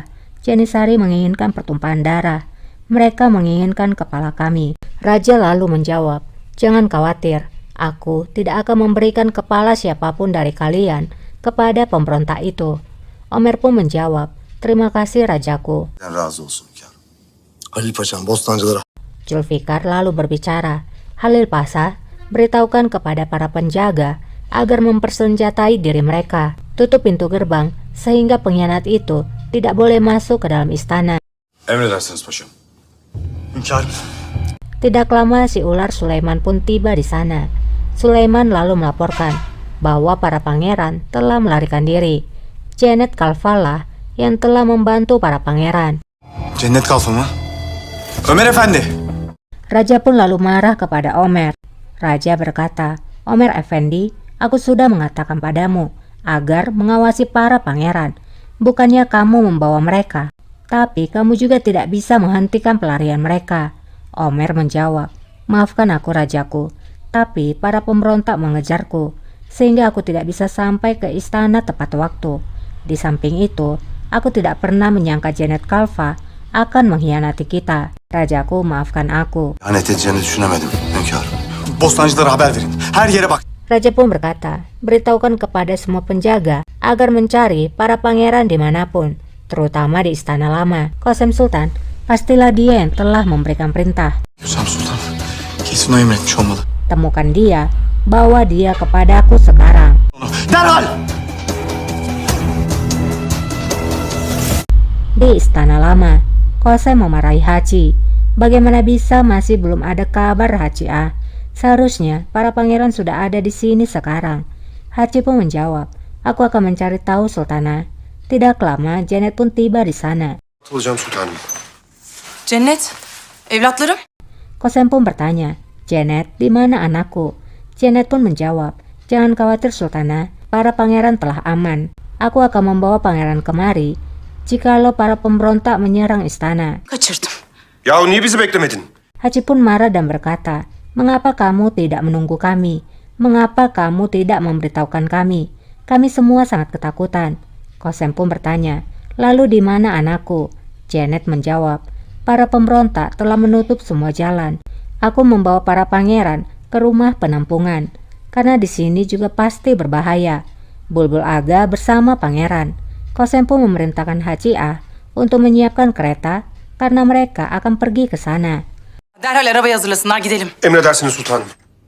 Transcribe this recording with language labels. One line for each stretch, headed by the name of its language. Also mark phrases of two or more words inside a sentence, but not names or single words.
Indonesian: Janisari menginginkan pertumpahan darah. Mereka menginginkan kepala kami. Raja lalu menjawab, "Jangan khawatir, aku tidak akan memberikan kepala siapapun dari kalian kepada pemberontak itu." Omer pun menjawab, "Terima kasih Rajaku."
Turkish: Ben razı olsun hünkârım. Halil Paşa'm bostancılara
Indonesian: Zulfikar lalu berbicara, "Halil Pasha, beritahukan kepada para penjaga agar mempersenjatai diri mereka. Tutup pintu gerbang sehingga pengkhianat itu tidak boleh masuk ke dalam istana."
Turkish: Emredersiniz paşam. hünkârım.
Indonesian: Tidak lama si ular Sulaiman pun tiba di sana. Sulaiman lalu melaporkan bahwa para pangeran telah melarikan diri. Janet Kalfalah yang telah membantu para pangeran.
Turkish: Cennet kalfa mı? Ömer Efendi.
Indonesian: Raja pun lalu marah kepada Omer. Raja berkata, "Omer Effendi, aku sudah mengatakan padamu agar mengawasi para pangeran. Bukannya kamu membawa mereka, tapi kamu juga tidak bisa menghentikan pelarian mereka." Omer menjawab, "Maafkan aku Rajaku, tapi para pemberontak mengejarku, sehingga aku tidak bisa sampai ke istana tepat waktu. Di samping itu, aku tidak pernah menyangka Janet Kalfa akan mengkhianati kita. Rajaku, maafkan aku."
Turkish: İhanet edeceğini düşünemedim hünkârım. Bostancılara haber verin. Her yere bak.
Indonesian: Raja pun berkata, "Beritahukan kepada semua penjaga agar mencari para pangeran dimanapun, terutama di istana lama. Qasem Sultan, pastilah dia yang telah memberikan perintah.
Turkish: Hüsam Sultan kesin o emretmiş olmalı.
Indonesian: Temukan dia, bawa dia kepadaku sekarang."
Turkish: Derhal!
Indonesian: Di istana lama, Qasem memarahi Haji. Bagaimana bisa masih belum ada kabar Haji Ah? Seharusnya para pangeran sudah ada di sini sekarang. Haji pun menjawab, "Aku akan mencari tahu Sultana." Tidak lama Janet pun tiba di sana.
Turkish: Olacağım sultanım. Cennet, evlatlarım.
Indonesian: Qasem pun bertanya, "Janet, di mana anakku?" Janet pun menjawab, "Jangan khawatir Sultana, para pangeran telah aman. Aku akan membawa pangeran kemari jikalau para pemberontak menyerang istana."
Turkish: Kaçırdım. Yahu niye bizi beklemedin?
Indonesian: Haji pun marah dan berkata, "Mengapa kamu tidak menunggu kami? Mengapa kamu tidak memberitahukan kami? Kami semua sangat ketakutan." Qasem pun bertanya, "Lalu di mana anakku?" Janet menjawab, "Para pemberontak telah menutup semua jalan. Aku membawa para pangeran ke rumah penampungan, karena di sini juga pasti berbahaya. Bulbul Aga bersama pangeran." Qasem pun memerintahkan Haji Ah untuk menyiapkan kereta karena mereka akan pergi ke sana.
Turkish: Derhal arabayı hazırlasınlar gidelim. Emredersiniz sultanım.